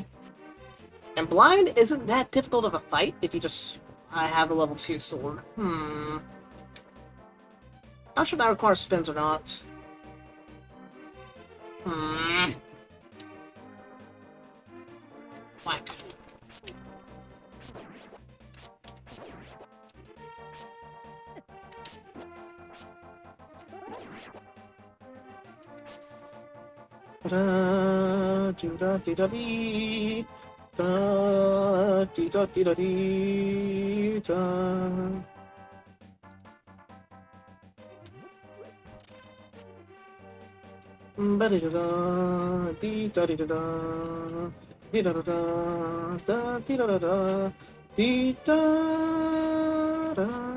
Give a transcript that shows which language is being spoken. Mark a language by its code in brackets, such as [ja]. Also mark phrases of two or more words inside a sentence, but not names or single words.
[en] And blind isn't that difficult of a fight if you just... I have a level 2 sword. Not sure if that requires spins or not. Whack. Da do da dee da dee da dee da dee da dee da. Ba dee da da dee da dee da da dee da da da dee da da da dee da da.